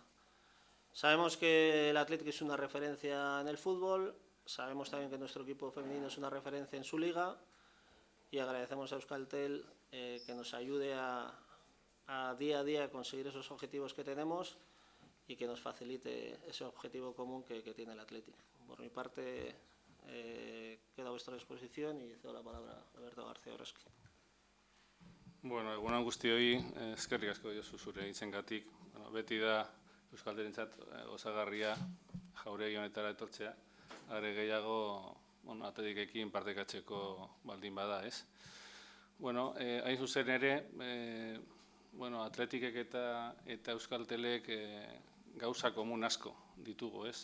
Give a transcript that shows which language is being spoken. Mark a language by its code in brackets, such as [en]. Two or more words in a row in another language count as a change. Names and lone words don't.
[es] Sabemos que el Athletic es una referencia en el fútbol, sabemos también que nuestro equipo femenino es una referencia en su liga y agradecemos a Euskaltel que nos ayude a día a día conseguir esos objetivos que tenemos y que nos facilite ese objetivo común que tiene el Athletic. Por mi parte, quedo a vuestra disposición y cedo la palabra a Alberto García Orresqui. [eu] Bueno, egunon guztioi, eskerrik asko Josu zure hitzengatik. Bueno, beti da euskalterentzat osagarria jauregi honetara etortzea. Are gehiago, bueno, atletikekin partekatzeko baldin bada, ez? Bueno, hain zuzen ere, bueno, atletikek eta euskaltelek gauza komun asko ditugu, ez?